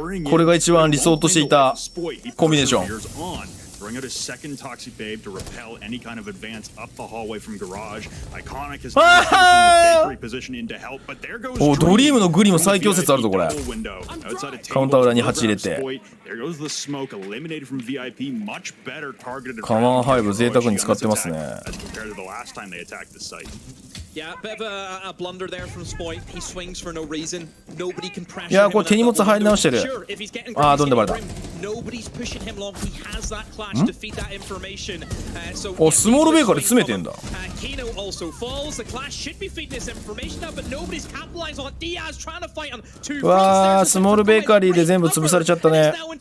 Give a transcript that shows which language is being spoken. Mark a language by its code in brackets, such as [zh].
[ja] これが一番理想としていたコンビネーション。 [en] Bring out a second Toxic Babe to repel any kind of advance up the hallway from Garage. Iconic has bakery position in to help, but there goes [ja] お、ドリームのグリム最強説あるぞこれ。カウンター裏に8入れて。 [en] There goes the smoke eliminated from VIP. Much better targeted. [ja] カマンハイブ贅沢に使ってますね。 [en] As compared to the last time they attacked the site. Yeah, bit of a blunder there from Spoit. He swings for no reason. Nobody can pressure him. [ja] いや、これ手荷物入り直してる。ああ、どんでバレた。 [en] Nobody's pushing him long. He has that clutch to feed that information. So [ja] お、スモールベーカーで詰めてんだ。 [en] Kino also falls. The clash should be feeding this information now, but nobody's capitalizing on it. Diaz trying to fight on two. [ja] わあ、スモールベーカリーで全部潰されちゃったね。